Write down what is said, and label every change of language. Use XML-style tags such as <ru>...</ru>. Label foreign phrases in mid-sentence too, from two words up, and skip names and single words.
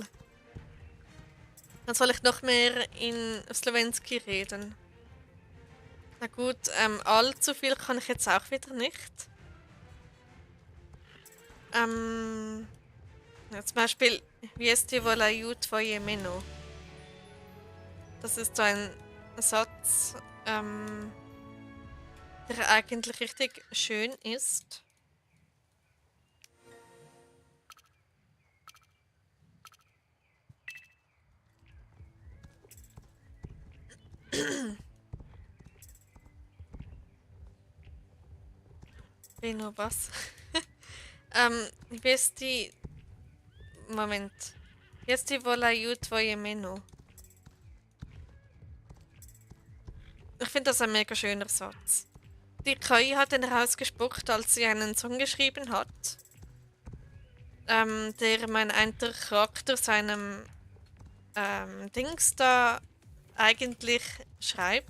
<de>Dann soll ich noch mehr in Slowenski reden. Na gut, allzu viel kann ich jetzt auch wieder nicht. Ja, zum Beispiel, wie ist die</de> <sk>volaju tvoje meno?</sk> <de>Das ist so ein Satz, der eigentlich richtig schön ist. Beno, was? Wie ist die... Moment. Wie ist die</de> <sk>volaju tvoje meno?</sk> <de>Ich finde das ein mega schöner Satz. Die KI hat den rausgespuckt, als sie einen Song geschrieben hat, der mein einer Charakter seinem Dings da eigentlich schreibt.</de>